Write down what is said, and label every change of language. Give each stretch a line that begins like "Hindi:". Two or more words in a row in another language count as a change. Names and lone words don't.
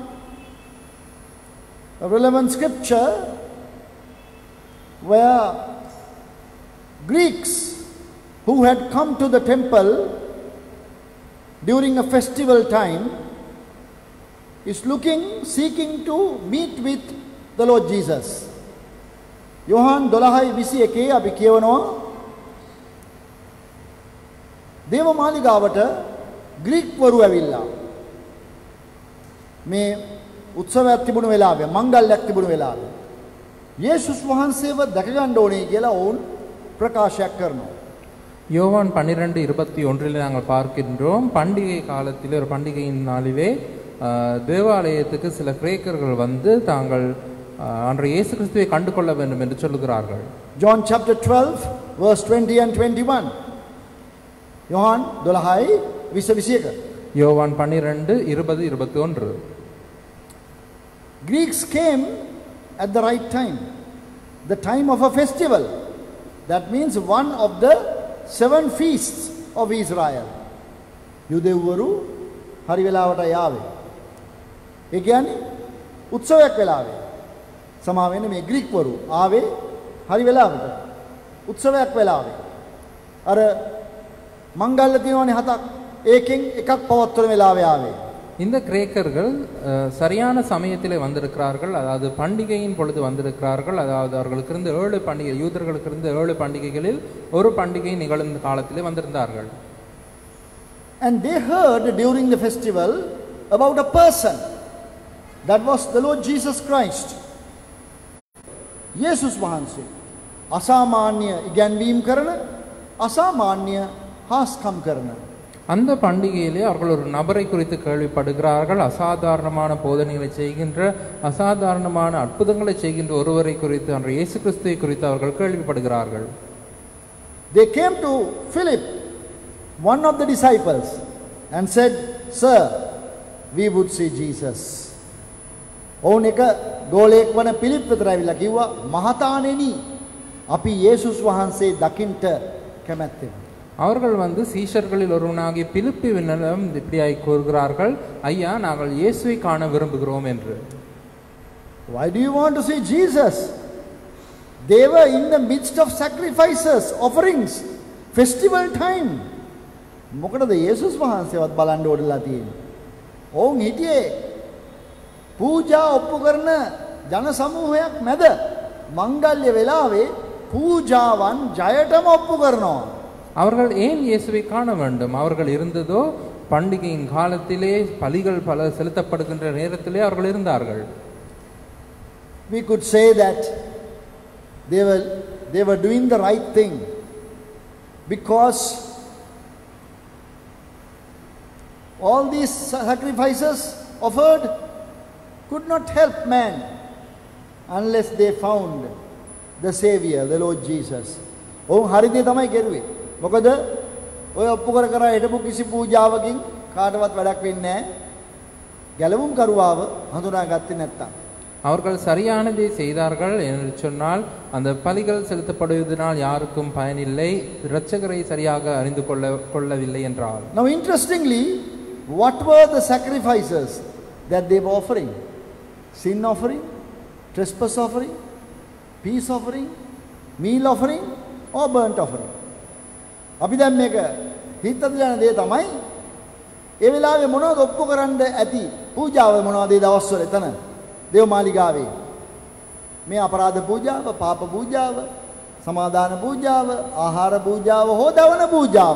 English: a relevant scripture where Greeks who had come to the temple during a festival time is seeking to meet with the Lord Jesus.
Sinhala: යොහන් 12:21 අපි කියවනවා දේව මාලිගාවට ග්‍රීක් වරු ඇවිල්ලා මේ උත්සවයක් තිබුණු වෙලාවේ මංගල්‍යයක් තිබුණු වෙලාවේ යේසුස් වහන්සේව දැක ගන්න ඕනේ කියලා වුන් ප්‍රකාශයක් කරනවා.
Tamil: யோவான் 12:21 நாங்கள் பார்க்கின்றோம். பண்டிகை காலத்தில் ஒரு பண்டிகையின் நாளிலே தேவாலயத்துக்கு சில கிரேக்கர்கள் வந்து தாங்கள் அன்றைய இயேசு கிறிஸ்துவை கண்டு கொள்ள வேண்டும் என்று சொல்லுகிறார்கள்.
English: John chapter 12 verse 20 and 21.
Tamil: யோவான் 12:21. யோவான் 12:20-21.
English: Greeks came at the right time, the time of a festival. That means one of the 7 feasts of Israel.
Sinhala: යුදෙව්වරු හරි වෙලාවට යාවේ. ඒ කියන්නේ උත්සවයක් වෙලාවේ. සමා වෙන්නේ මේ ග්‍රීක් වරු ආවේ හරි වෙලාවට. උත්සවයක් වෙලාවේ. අර මංගල්‍ය දිනවනේ 7ක්. ඒකෙන් එකක් පවත්වන වෙලාවේ ආවේ.
Tamil: இந்த கிரேக்கர்கள் சரியான சமயத்திலே வந்திருக்கிறார்கள். அதாவது பண்டிகையின் பொழுது வந்திருக்கிறார்கள். அதாவது அவர்களுக்கு இருந்த 7 பண்டிகை, யூதர்களுக்கு இருந்த 7 பண்டிகைகளில் ஒரு பண்டிகை நிகழ்ந்த காலத்திலே வந்திருந்தார்கள்.
English: And they heard during the festival about a person, that was the Lord Jesus Christ.
Sinhala: යේසුස් වහන්සේ අසාමාන්‍ය ඉගැන්වීම් කරන, අසාමාන්‍ය හාස්කම් කරන.
Tamil: அந்த பண்டிகையிலே அவர்கள் ஒரு நபரை குறித்து கேள்விப்படுகிறார்கள். அசாதாரணமான போதனைகளை செய்கின்ற, அசாதாரணமான அற்புதங்களை செய்கின்ற ஒருவரை குறித்து, அன்றைய இயேசு கிறிஸ்துவை குறித்து அவர்கள் கேள்விப்படுகிறார்கள்.
English: They came to Philip, one of the disciples, and said, "Sir, we would see Jesus."
Sinhala: ඔවුන් එක ගෝලයෙක් වන පිලිප් වෙතට ඇවිල්ලා කිව්වා, "මහතාණෙනි, අපි යේසුස් වහන්සේ දකින්න කැමැත්තෙමු."
Tamil: அவர்கள் வந்து சீஷர்களில் ஒருவனாகிய பிலிப்பிவிடம் இப்படியாய் கூறுகிறார்கள், ஐயா, நாங்கள் இயேசுவை காண விரும்புகிறோம் என்று.
English: Why do you want to see Jesus? They were in the midst of sacrifices, offerings, festival time.
Sinhala: මොකටද යේසුස් වහන්සේවත් බලන්න ඕනලා තියෙන්නේ? ඔවුන් හිටියේ පූජා ඔප්පු කරන ජන සමූහයක් මැද මංගල්‍ය වෙලාවේ பூஜாவான் ஜெயடம் ஒப்பு කරනවා.
Tamil: அவர்கள் ஏன் இயேசுவை காண வேண்டும்? அவர்கள் இருந்ததோ பண்டிகையின் காலத்திலே பலிகள் பல செலுத்தப்படுகின்ற நேரத்திலே அவர்கள் இருந்தார்கள்.
English: We could say that they were doing the right thing because all these sacrifices offered could not help man unless they found the Savior, the Lord Jesus.
Sinhala: ඔවුන් හරිද තමයි කෙරුවේ. මොකද ඔය ඔප්පු කර හිටපු කිසි පූජාවකින් කාටවත් වැඩක් වෙන්නේ නැහැ. ගැලවුම් කරුවාව හඳුනාගත්තේ නැත්තම්.
Tamil: அவர்கள் சரியானதை செய்தார்கள் என்று சொன்னால் அந்த பலிகள் செலுத்தப்படுவதனால் யாருக்கும் பயனில்லை, இரட்சகரை சரியாக அறிந்து கொள்ளவில்லை என்றால்.
English: Now interestingly, what were the sacrifices that they were offering? Sin offering, trespass offering, peace offering, meal offering or burnt offering.
Sinhala: අපි දැන් මේක හිතද යන දේ තමයි ඒ වෙලාවේ මොනවද ඔප්පු කරන්න ඇති පූජාව මොනවද ඒ දවස්වල එතන දේව මාලිගාවේ මේ අපරාධ පූජාව, පාප පූජාව, සමාදාන පූජාව, ආහාර පූජාව, හෝදවන පූජාව.